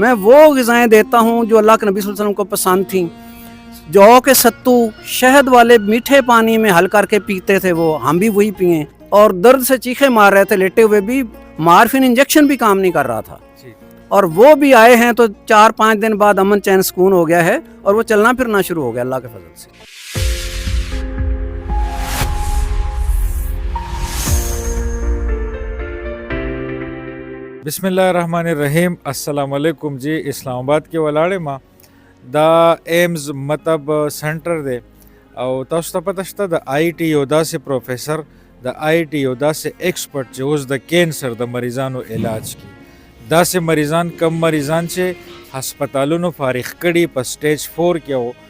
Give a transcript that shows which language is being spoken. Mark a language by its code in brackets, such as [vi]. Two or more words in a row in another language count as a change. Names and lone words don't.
[ur] میں وہ غذائیں دیتا ہوں جو اللہ کے نبی [ar] صلی اللہ علیہ وسلم [ur] کو پسند تھیں، جو کے ستو شہد والے میٹھے پانی میں حل کر کے پیتے تھے، وہ ہم بھی وہی پئیں، اور درد سے چیخے مار رہے تھے لیٹے ہوئے بھی، مارفن انجیکشن بھی کام نہیں کر رہا تھا، اور وہ بھی آئے ہیں تو 4-5 دن بعد امن چین سکون ہو گیا ہے، اور وہ چلنا پھرنا شروع ہو گیا اللہ کے فضل سے۔ [ar] بسم اللہ الرحمن الرحیم۔ السلام علیکم [ps] جی، اسلام آباد کے ولاړې ما دا ایمز مطب سنټر دی، او تاسو ته پته شته د آی ټي یو داسې پروفیسر د آی ټي یو داسې ایکسپرټ چې اوس د کینسر د مریضانو علاج کی داسې مریضان کم مریضان چې هسپتالونو فارغ کړي په سٹیج 4 کې